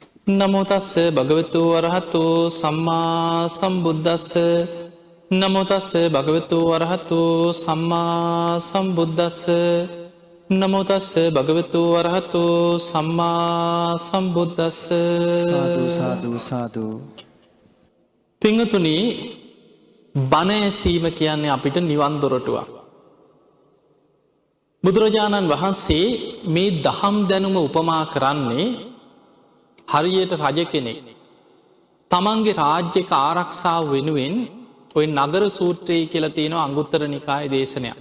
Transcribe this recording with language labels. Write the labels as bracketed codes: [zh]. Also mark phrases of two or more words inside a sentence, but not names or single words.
[pi] නමෝ තස්ස භගවතු වරහතු සම්මා සම්බුද්දස්ස නමෝ තස්ස භගවතු වරහතු සම්මා සම්බුද්දස්ස නමෝ තස්ස භගවතු වරහතු සම්මා සම්බුද්දස්ස [si] සාදු සාදු සාදු. පිංහතුනි, බණ ඇසීම කියන්නේ අපිට නිවන් දොරටුවක්. බුදුරජාණන් වහන්සේ මේ දහම් දැනුම උපමා කරන්නේ හරියට රජ කෙනෙක් තමන්ගේ රාජ්‍යක ආරක්ෂාව වෙනුවෙන් ඔය නගර සූත්‍රයේ කියලා තියෙනවා අංගුත්තර නිකාය දේශනයක්.